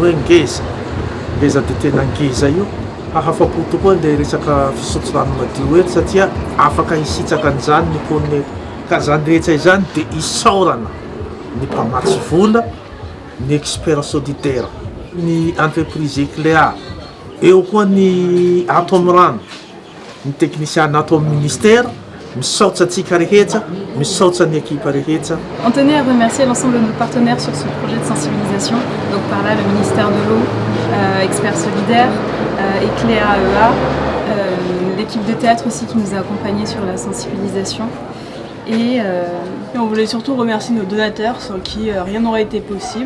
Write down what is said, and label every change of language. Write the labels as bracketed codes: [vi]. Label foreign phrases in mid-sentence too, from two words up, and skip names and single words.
[mg] hoe ngeza dia tena ngeza io hahafapo tokoa le resaka fisotro rano madio eto satria afaka hisitsaka an'izany ny ponina eto ka zany rehetra izany dia isaorana ny mpamatsy vola ny [fr] expert solidaire [mg] ny [fr] entreprise écléa [mg] eo koa ny ato amin'ny rano ny technicien ato amin'ny ministère misaotra atsika rehetra misaotra ny équipe rehetra. [fr] On tenait à remercier l'ensemble de nos partenaires sur ce projet de sensibilisation, donc par là le ministère de l'eau, Experts Solidaires, Ecléa EA, l'équipe de théâtre aussi qui nous a accompagnés sur la sensibilisation. Et on voulait surtout remercier nos donateurs sans qui rien n'aurait été possible.